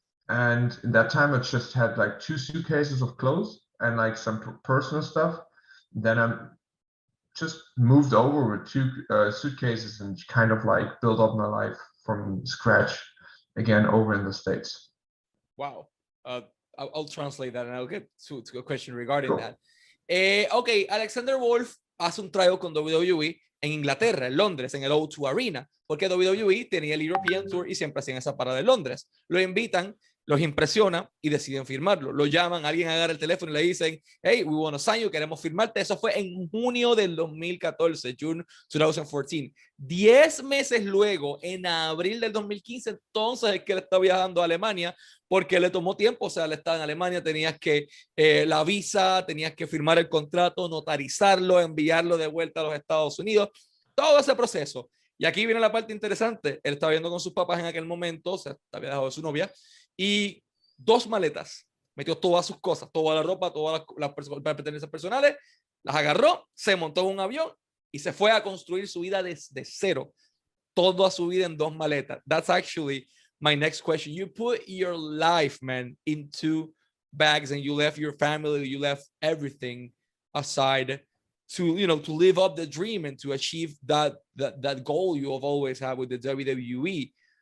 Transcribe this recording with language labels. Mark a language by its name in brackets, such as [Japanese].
[English] And in that time, I just had like 2 suitcases of clothes and like some personal stuff. Then I just moved over with 2 suitcases and kind of like built up my life from scratch again over in the States. Wow. I'll translate that and I'll get to a question regarding Cool. that. [Spanish] Ok, Alexander Wolfe hace un tryout con WWE en Inglaterra, en Londres, en el O2 Arena, porque WWE tenía el European Tour y siempre hacían esa parada de Londres. Lo invitan, los impresiona y deciden firmarlo. Lo llaman, alguien agarra el teléfono y le dicen, [English] hey, we want to sign you, [Spanish] queremos firmarte. Eso fue en junio del 2014, [English] June 2014. [Spanish] 10 meses luego, en abril del 2015, entonces es que él está viajando a Alemania, porque le tomó tiempo. O sea, él estaba en Alemania, tenías que la visa, tenías que firmar el contrato, notarizarlo, enviarlo de vuelta a los Estados Unidos, todo ese proceso. Y aquí viene la parte interesante. Él estaba viendo con sus papás en aquel momento, o sea, había dejado de su novia, y 2 maletas, metió todas sus cosas, toda la ropa, todas las pertenencias personales, las agarró, se montó en un avión y se fue a construir su vida desde cero, toda su vida en 2 maletas. [English] That's actually my next question. You put your life, man, in 2 bags, and you left your family, you left everything aside to, you know, to live up the dream and to achieve that goal you have always had with the WWE.